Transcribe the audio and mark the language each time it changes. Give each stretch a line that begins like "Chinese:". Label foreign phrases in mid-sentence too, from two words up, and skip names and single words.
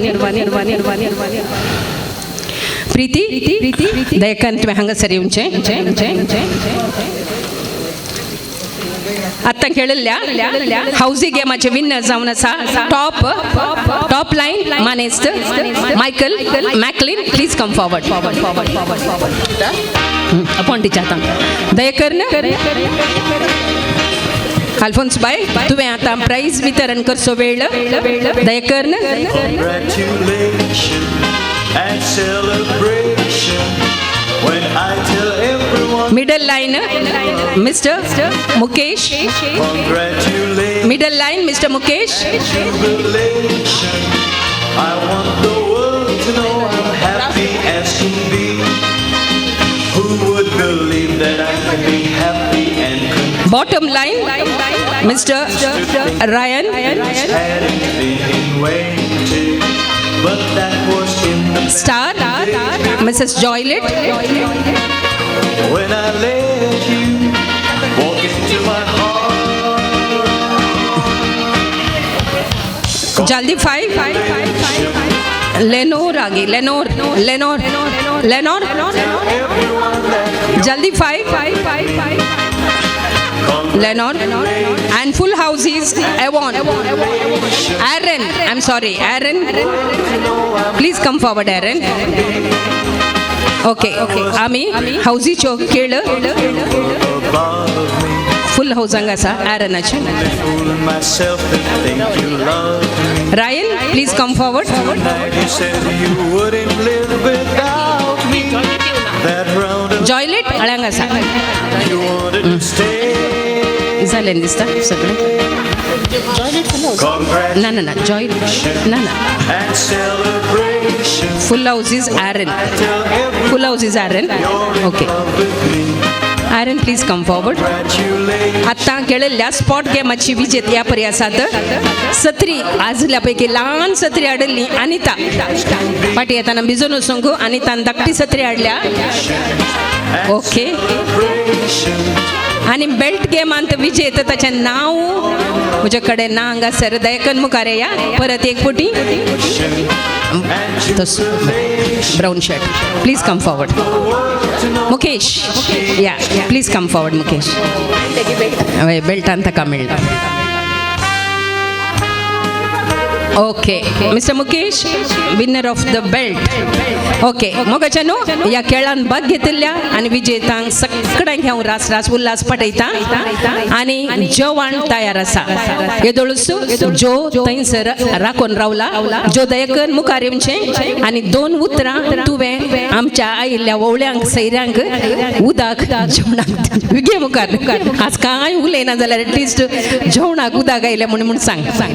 Konkani: प्रीती दयेकन तुवें हांगासर येवचें आतां खेळिल्ल्या हावजी गेमाचे विनर जावन आसा
English: top line
Konkani: मानेस्त मायकल मॅकलिन
English: please come forward
Konkani: अपॉइंटीच्या हातान दयेकन अल्फोन्स बाय तुवें आतां प्राइज वितरण करचो वेळ दयेकन
English: and celebration when I tell everyone middle line Mister Mukesh congratulations. middle line Mister Mukesh Jubilation. I want the world to know I'm happy as can be. Who would believe that I can be happy and content? bottom line Mister Ryan Hadn't been waiting, but that was in the star Mrs Joylet when I let you walk into my heart. jaldi five Lenore aage Lenore jaldi five Lenore and full houses Avon Aaron I'm sorry Aaron please come forward Aaron okay
Konkani: आमी houses च्यो खेळ
English: full house
Konkani: हांगा आसा Aaronaचे
English: Fooling myself to think you love me. Ryan please come forward You said you wouldn't live without me. That round of
Konkani: Joylet हांगा आसा
English: you wanted to stay.
Konkani: झाले दिसता सगळे ना ना ना जॉय ना ना
English: And celebration. full house is Aaron Tell everyone full house is Aaron okay with me. Aaron please come forward Congratulations.
Konkani: आत्ता खेळिल्ल्या स्पॉट गेमाची विजेत या परी आसात सत्री आजल्यापैकी ल्हान सत्री हाडिल्ली अनिता फाटी येताना भिजून वचूंक अनितान धाकटी सत्री हाडल्या ओके आणि बेल्ट गेमांत विजेत ताचें नांव म्हजे कडेन ना हांगासर दयेकन मुखार या परत एक पुटी
English: brown shirt please come forward Mukesh या please come forward Mukesh
Konkani: बेल्टान ताका मेळटा
English: okay Mister Mukesh winner of the belt
Konkani: ओके मोगाच्यानो ह्या खेळांत भाग घेतिल्ल्या आनी विजेतांक सगळ्यांक हांव रास उल्हास पाठयता आनी जेवण तयार आसा येदोळूच जो थंयसर राखून रावला जो दयेकन मुखार येवचें आनी 2 उतरां तुवें आमच्या आयिल्ल्या वोवळ्यांक सैऱ्यांक उदक जेवणाक विगे मुखार आज कांय उलयना जाल्यार एटलिस्ट जेवणाक उदक आयलें म्हणून सांग